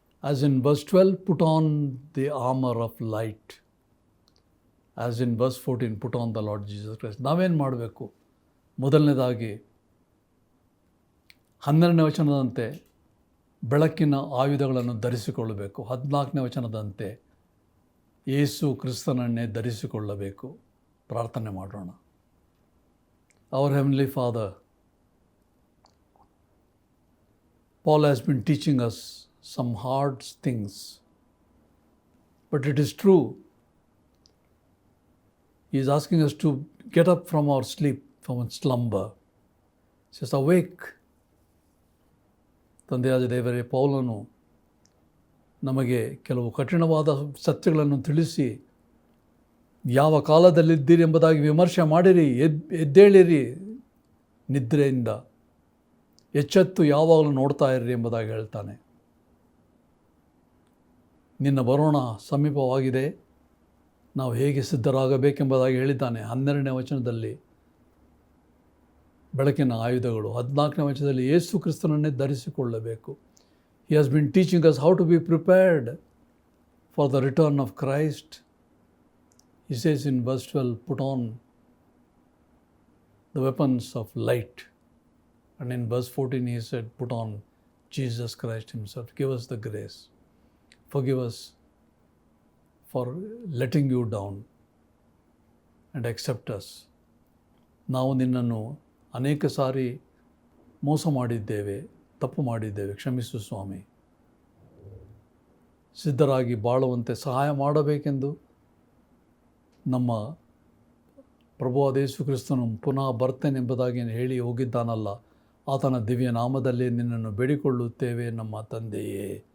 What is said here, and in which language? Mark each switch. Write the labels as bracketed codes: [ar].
[en] As in verse 12, put on the armor of light. As in verse 14, put on the Lord Jesus Christ. [kn] ನಾವೇನು ಮಾಡಬೇಕು? ಮೊದಲನೇದಾಗಿ 12ನೇ ವಚನದಂತೆ ಬೆಳಕಿನ ಆಯುಧಗಳನ್ನು ಧರಿಸಿಕೊಳ್ಳಬೇಕು. 14ನೇ ವಚನದಂತೆ ಯೇಸು ಕ್ರಿಸ್ತನನ್ನೇ ಧರಿಸಿಕೊಳ್ಳಬೇಕು. ಪ್ರಾರ್ಥನೆ ಮಾಡೋಣ. [en] Our Heavenly Father, Paul has been teaching us some hard things, but it is true. He is asking us to get up from our sleep, from our slumber. He says, awake. [kn] ತಂದೆಯಾದ ದೇವರೇ, ಪೌಲನು ನಮಗೆ ಕೆಲವು ಕಠಿಣವಾದ ಸತ್ಯಗಳನ್ನು ತಿಳಿಸಿ, ಯಾವ ಕಾಲದಲ್ಲಿದ್ದೀರಿ ಎಂಬುದಾಗಿ ವಿಮರ್ಶೆ ಮಾಡಿರಿ, ಎದ್ದೇಳಿರಿ ನಿದ್ರೆಯಿಂದ, ಎಚ್ಚೆತ್ತು ಯಾವಾಗಲೂ ನೋಡ್ತಾ ಇರ್ರಿ ಎಂಬುದಾಗಿ ಹೇಳ್ತಾನೆ. ನಿನ್ನ ಬರೋಣ ಸಮೀಪವಾಗಿದೆ, ನಾವು ಹೇಗೆ ಸಿದ್ಧರಾಗಬೇಕೆಂಬುದಾಗಿ ಹೇಳಿದ್ದಾನೆ. 12ನೇ ವಚನದಲ್ಲಿ ಬೆಳಕಿನ ಆಯುಧಗಳು, 14ನೇ ವಚನದಲ್ಲಿ ಯೇಸು ಕ್ರಿಸ್ತನನ್ನೇ ಧರಿಸಿಕೊಳ್ಳಬೇಕು. [en] He has been teaching us how to be prepared for the return of Christ. He says in verse 12, put on the weapons of light. And in verse 14 he said, put on Jesus Christ himself. Give us the grace. Forgive us for letting you down and accept us. [kn] ನಾವು ನಿನ್ನನ್ನು ಅನೇಕ ಸಾರಿ ಮೋಸ ಮಾಡಿದ್ದೇವೆ, ತಪ್ಪು ಮಾಡಿದ್ದೇವೆ, ಕ್ಷಮಿಸು ಸ್ವಾಮಿ. ಸಿದ್ಧರಾಗಿ ಬಾಳುವಂತೆ ಸಹಾಯ ಮಾಡಬೇಕೆಂದು ನಮ್ಮ ಪ್ರಭುವಾದ ಯೇಸು ಕ್ರಿಸ್ತನು ಪುನಃ ಬರ್ತೇನೆಂಬುದಾಗಿ ಹೇಳಿ ಹೋಗಿದ್ದಾನಲ್ಲ, ಆತನ ದಿವ್ಯ ನಾಮದಲ್ಲಿ ನಿನ್ನನ್ನು ಬೇಡಿಕೊಳ್ಳುತ್ತೇವೆ ನಮ್ಮ ತಂದೆಯೇ.